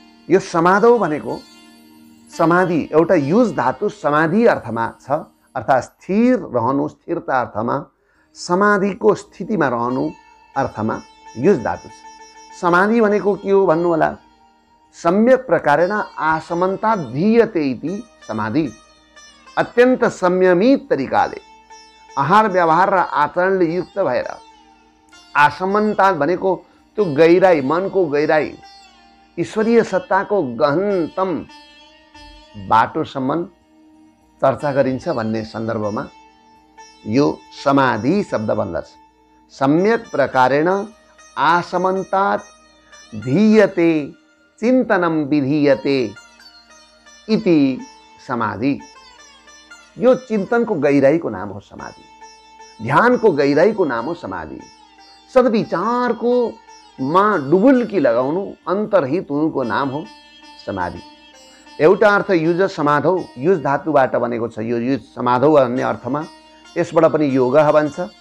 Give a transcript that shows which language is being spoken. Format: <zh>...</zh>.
<ne>यो समाधौ भनेको समाधि, एउटा युज धातु समाधि अर्थमा छ, अर्थात् स्थिर रहनु, स्थिरता अर्थमा, समाधिको स्थितिमा रहनु अर्थमा युज धातु छ। समाधि भनेको के हो भन्नु होला?</ne> <sa>सम्यक प्रकारेण आसमन्तात् धीयते इति समाधि।</sa> <ne>अत्यन्त संयमित तरिकाले आहार व्यवहार र आचरणले युक्त भएर, आसमन्तात् भनेको त्यो गहिराई, मनको गहिराई, ईश्वरीय सत्ताको गहनतम बाटोसम्म चर्चा गरिन्छ भन्ने सन्दर्भमा यो समाधि शब्द बन्दछ।</ne> <sa>सम्यक प्रकारेण आसमन्तात् धीयते चिन्तनं विधीयते इति समाधि।</sa> <ne>यो चिन्तनको गहिराईको नाम हो समाधि, ध्यानको गहिराईको नाम हो समाधि। सद्विचारको युजमा डुबुल्की लगाउनु, अन्तर्हित हुनुको नाम हो समाधि। एउटा अर्थ युज समाधौ, युज धातुबाट बनेको छ यो युज समाधौ भन्ने अर्थमा, यसबाट पनि योग भन्छ।</ne>